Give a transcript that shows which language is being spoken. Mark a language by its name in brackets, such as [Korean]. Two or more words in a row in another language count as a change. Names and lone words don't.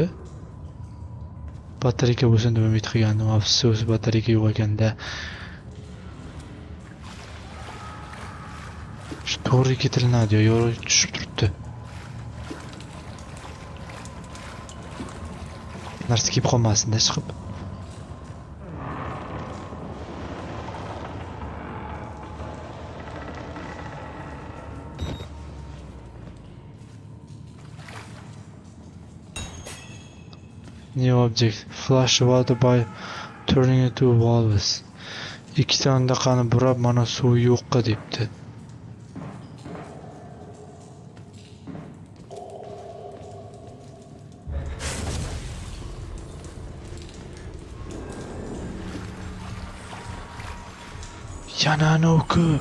[Uzbek] Batareyka bo'lsin deb umid qilgandim. Afsus, batareyka yo'q ekanda. Shu to'g'ri ketiladi, yo'q tushib turibdi. Narsa kelib qolmasin-da chiqib. [English] New object. Flush water by turning it to valves. [Uzbek] Ikkita qani burab mana suv yo'qqa debdi. Yana anoku.